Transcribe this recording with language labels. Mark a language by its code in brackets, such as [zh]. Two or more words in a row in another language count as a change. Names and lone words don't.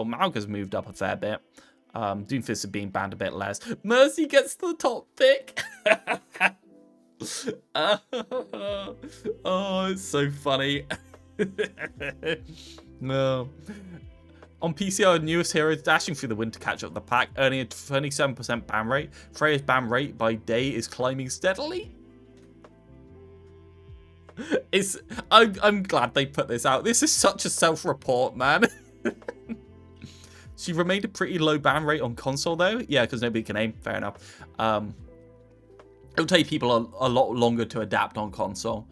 [en] Malga's moved up a fair bit. Doomfist is being banned a bit less. Mercy gets the top pick. Oh, it's so funny. No. On PC, our newest hero is dashing through the wind to catch up the pack, earning a 27% ban rate. Freya's ban rate by day is climbing steadily. I'm glad they put this out. This is such a self-report, man. She remained a pretty low ban rate on console, though. Yeah, because nobody can aim. Fair enough. It'll take people a lot longer to adapt on console.